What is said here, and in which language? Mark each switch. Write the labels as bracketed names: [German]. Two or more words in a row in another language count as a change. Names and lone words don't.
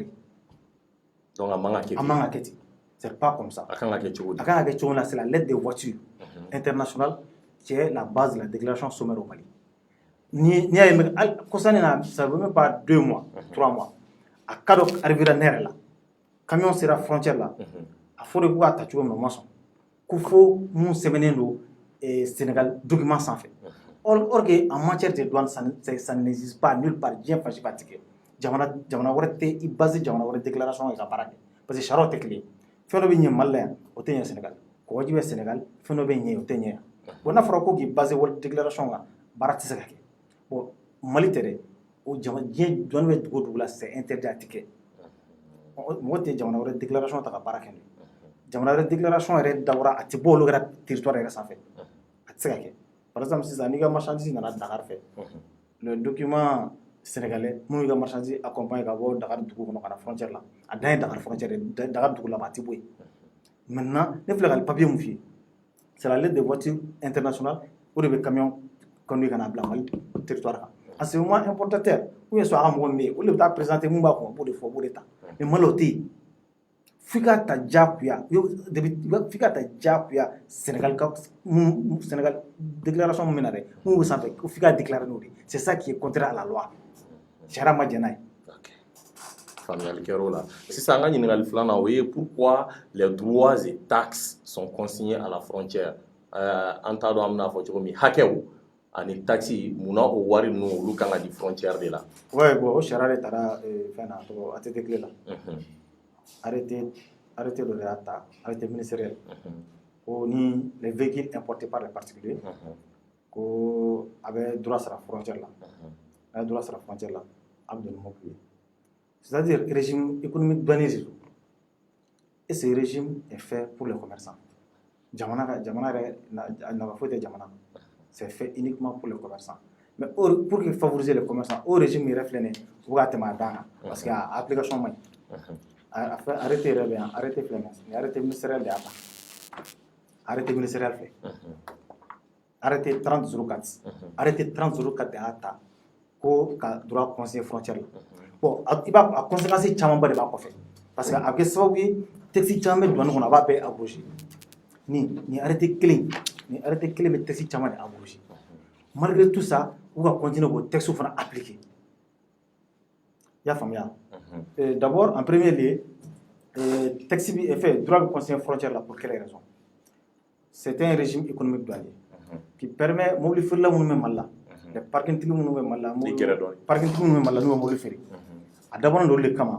[Bambara] donc a man ka kɛ ten [French] c'est pas comme ça [Bambara] a kan ka kɛ cogo di a kan ka kɛ cogo min na [French] c'est la lettre de voiture internationale qui est la base de la déclaration sommaire au Mali [Bambara] ni y'a ye [French] concernant na ça veut même pas 2 mois 3 mois a cas [Bambara] dɔ arrivera ne yɛrɛ la [French] camion sera frontière [Bambara] la a fɔra ko k'a ta cogo min na o ma sɔn ko fo mun sɛbɛnnen don Sénégal document sanfɛ or [French] que en matière de douane ça n'existe pas nulle part [Bambara] diɲɛ fan si fɛ a tɛ kɛ jamana wɛrɛ tɛ i base jamana wɛrɛ déclaration ye ka baara kɛ [French] parce que [Bambara] sariyaw tɛ kelen ye fɛn dɔ bɛ ɲɛ Mali la yan o tɛ ɲɛ Sénégal kɔgɔji bɛ Sénégal fɛn dɔ bɛ ɲɛ o tɛ ɲɛ yan bon n'a fɔra ko k'i base wɛrɛ déclaration kan baara tɛ se ka kɛ bon Mali tɛ dɛ o diɲɛ douane bɛ dugu o dugu la [French] c'est interdit [Bambara] a tɛ kɛ mɔgɔ tɛ jamana wɛrɛ déclaration ta ka baara kɛ jamana wɛrɛ déclaration yɛrɛ dabɔra a tɛ bɔ olu ka territoire yɛrɛ sanfɛ a tɛ se ka kɛ [French] par exemple [Bambara] sisan n'i ka marchandise nana Dakar fɛ [French] le document sénégalais [Bambara] minnu ka marchandise accompagne ka bɔ Dakar dugu kɔnɔ ka na frontière la a dan ye Dakar frontière Dakar dugu la a tɛ bɔ yen maintenant ne filɛ ka papier mun f'i ye [French] c'est la lettre de voiture internationale [Bambara] o de bɛ camion conduit ka na bila Mali territoire kan [French] à ce moment importateur ou bien soit [Bambara] a ka mɔgɔ min bɛ yen olu de bɛ taa présenter mun b'a kun b'o de fɔ b'o de ta mais Mali o tɛ yen f'i ka ta diyagoya f'i ka ta diyagoya Sénégal déclaration min bɛ na dɛ mun bɛ sanfɛ ko f'i ka déclarer n'o de [French] c'est ça qui est contraire à la loi [Bambara] sariya ma jɛn n'a ye. Faamuyali kɛra o la sisan an ka ɲininkali filanan o ye [French] pourquoi les droits et taxes sont consignés à la frontière [Bambara] an t'a dɔn an bɛna fɔ cogo min hakɛw ani taxi munna o wari ninnu olu kan ka di frontière de la. [French] ouais bon [Bambara] o sariya de taara fɛn na tɔgɔ ATT tile la. arrêté dɔ de y'a ta [French] arrêté ministériel [Bambara] ko ni [French] les véhicules importés par les particuliers [Bambara] ko a bɛ droit sara frontière la a ye droit sara frontière la a bɛ don ni mɔbili ye [French] c'est-à-dire régime économique douanier de [Bambara] don [French] et ce régime est fait pour les commerçants [Bambara] jamana yɛrɛ nafa foyi tɛ jamana [French] c'est fait uniquement pour les commerçants mais pour que favoriser les commerçants [Bambara] o régime yɛrɛ filɛ nin ye o bɛ ka tɛmɛ a dan kan [French] parce que [Bambara] a application man ɲi arrêté yɛrɛ bɛ yan arrêté filɛ nin [French] arrêté ministériel [Bambara] de y'a ta [French] arrêté ministériel [Bambara] fɛ arrêté 30/04 arrêté 30/04 de y'a ta ko ka droit conseiller frontière la bon i b'a a conséquence camanba de b'a kɔfɛ [French] parce que [Bambara] a bɛ kɛ sababu ye texte caman bɛ douane kɔnɔ a b'a bɛɛ abroger ni arrêté kelen bɛ texte caman de abroger [French] malgré tout ça [Bambara] u ka continuer k'o texte fana appliquer i y'a faamuya [French] d'abord en premier lieu texte bi fait droit de conseiller frontière là pour quelle raison c'est un régime économique douanier qui permet [Bambara] mobili feerela minnu bɛ Mali la [French] les parking [Bambara] tigi minnu bɛ Mali la parking tigi minnu bɛ Mali la n'u bɛ mobili feere a dabɔlen don olu de kama